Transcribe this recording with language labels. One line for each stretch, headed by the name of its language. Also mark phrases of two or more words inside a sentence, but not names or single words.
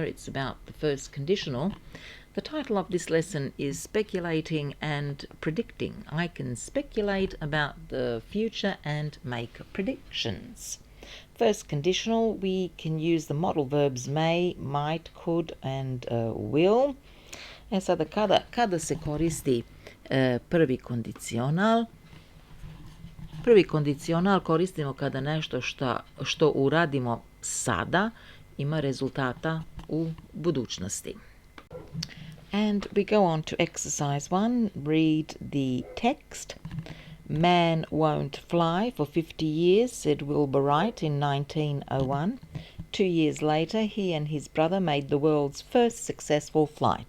English: It's about the first conditional. The title of this lesson is Speculating and Predicting. I can speculate about the future and make predictions. First conditional, we can use the modal verbs may, might, could, and will.
Serbian: E sada kada se koristi prvi kondicional, prvi kondicional koristimo kada nešto što uradimo sada ima rezultata u budućnosti.
English: And we go on to exercise 1. Read the text. Man won't fly for 50 years, said Wilbur Wright in 1901. 2 years later, he and his brother made the world's first successful flight.